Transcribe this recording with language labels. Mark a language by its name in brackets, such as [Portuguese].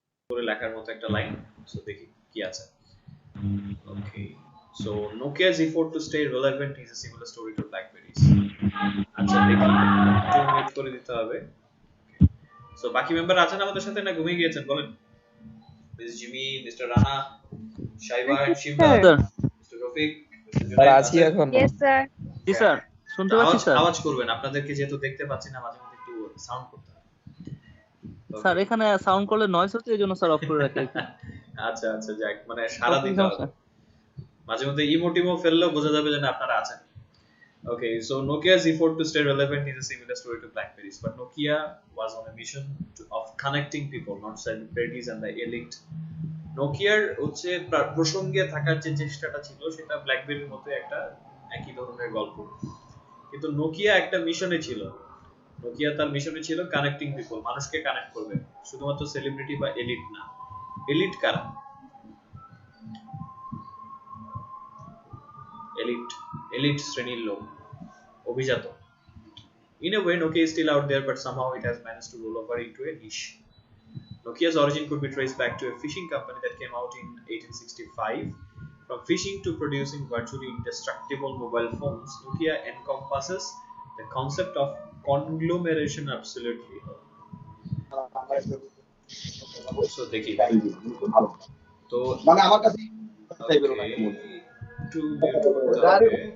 [Bangla] করে লেখার মতো একটা লাইন, সো দেখি কি আছে। [English] Okay, so Nokia's effort to stay relevant is a similar story to blackberries। [Bangla] আচ্ছা দেখি, একটু ওয়েট করে দিতে হবে। সো বাকি মেম্বার আছেন আমাদের সাথে না ঘুমিয়ে গিয়েছেন বলেন? Miss Jimmy, mister Rana, শাইবা, শিমবা, [English] Sir. [Bangla] Sir. Mister Rafiq, mister sir Junaid আছি আছেন? এখনো। [English] Yes, sir. [Bangla] জি হ্যাঁ, স্যার, শুনতে পাচ্ছি আওয়াজ স্যার। আওয়াজ করবেন, আপনাদেরকে যেহেতু দেখতে পাচ্ছি না মাঝে মধ্যে একটু সাউন্ড করতে হবে। Sir okay. এখানে সাউন্ড করলে নয়েজ হচ্ছে, এই জন্য স্যার অফ করে রাখি। আচ্ছা আচ্ছা, যাক, মানে সারা দিতে হবে। সমস্যা। মাঝে মধ্যে ইমোটিমো ফেললেও বোঝা যাবে যে না আপনারা আছেন। [English] Okay, so Nokia's effort to stay relevant is a similar story to BlackBerry's, but Nokia was on a mission of connecting people, not celebrities and the elite. [Bangla] নোকিয়ার হচ্ছে প্রসঙ্গে থাকার যে চেষ্টাটা ছিল সেটা ব্ল্যাকবেরির মতো একটা একই ধরনের গল্প, কিন্তু নোকিয়া একটা মিশনে ছিল। নোকিয়া তার মিশনে ছিল কানেক্টিং পিপল, মানুষকে কানেক্ট করবে, শুধুমাত্র সেলিব্রিটি বা এলিট না। এলিট কারা? এলিট, এলিট শ্রেণীর লোক, অভিজাত। [English] In a way, Nokia is still out there, but somehow it has managed to roll over into a niche. Nokia's origin could be traced back to a fishing company that came out in 1865. From fishing to producing virtually indestructible mobile phones, Nokia encompasses the concept of Conglomeration, absolutely. [Bangla] So দেখি তো ওকে একটু mute করতে হবে।